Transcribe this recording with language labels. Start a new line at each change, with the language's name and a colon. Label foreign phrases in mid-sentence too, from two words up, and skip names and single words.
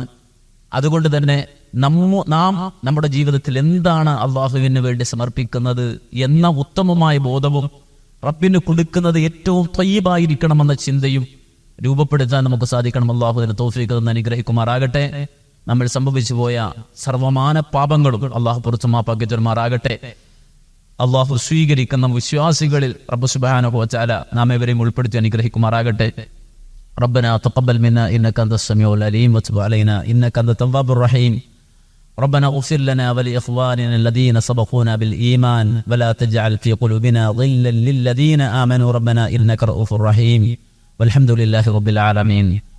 Malayalam: അതുകൊണ്ട് തന്നെ നാം നമ്മുടെ ജീവിതത്തിൽ എന്താണ് അള്ളാഹുവിന് വേണ്ടി സമർപ്പിക്കുന്നത് എന്ന ഉത്തമമായ ബോധവും റബ്ബിന് കൊടുക്കുന്നത് ഏറ്റവും ത്വയ്യിബായിരിക്കണമെന്ന ചിന്തയും രൂപപ്പെടുത്താൻ നമുക്ക് സാധിക്കണം. അള്ളാഹു അതിന് തൗഫീഖ് തന്ന് അനുഗ്രഹിക്കുമാറാകട്ടെ. നമ്മൾ സംഭവിച്ചു പോയ സർവമാന പാപങ്ങളും അള്ളാഹു പുറത്തു മാപ്പാക്കി തരുമാറാകട്ടെ. അള്ളാഹു സ്വീകരിക്കുന്ന വിശ്വാസികളിൽ
Arabic: رب سبحانه وتعالى
Malayalam: നാം ഏവരെയും ഉൾപ്പെടുത്തി അനുഗ്രഹിക്കുമാറാകട്ടെ.
Arabic: ربنا تقبل منا إنك أنت السميع العليم وتب علينا إنك أنت التواب الرحيم. ربنا اغفر لنا ولإخواننا الذين سبقونا بالإيمان ولا تجعل في قلوبنا غلا للذين آمنوا ربنا إنك رؤوف رحيم. والحمد لله رب العالمين.